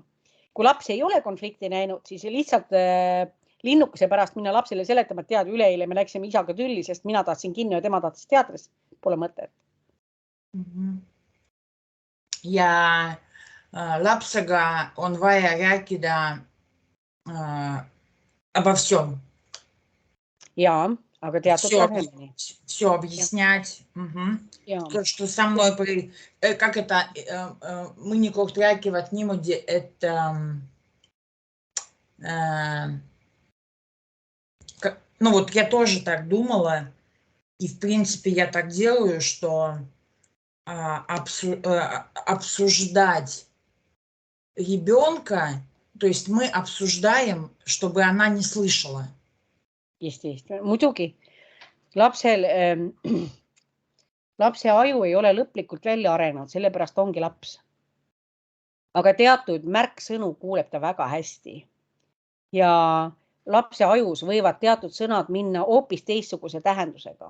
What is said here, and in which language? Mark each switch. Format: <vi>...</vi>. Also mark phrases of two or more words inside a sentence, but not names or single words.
<et>Kui laps ei ole konflikti näinud, siis lihtsalt linnukese pärast minna lapsele seletama, et tead, üleeile me läksime isaga tülli, sest mina tahtsin kinno ja tema tahtis teatris. Pole mõtet. Ja lapsega on vaja rääkida</et> <ru>обо всем.</ru> <et>Jaa, aga teatud tasemeni.</et> <ru>Все объяснять. То, что со мной... Как это...</ru> <et>Mõnikord räägivad niimoodi, et...</et> <ru>Ну вот я тоже так думала, и в принципе я так делаю, что обсуждать ребенка, то есть мы обсуждаем, чтобы она не слышала.</ru> <et>Just. Muidugi, lapse aju ei ole lõplikult välja arenenud, sellepärast ongi laps. Aga teatud märksõnu kuuleb ta väga hästi. Ja lapse ajus võivad teatud sõnad minna hoopis teistsuguse tähendusega.</et>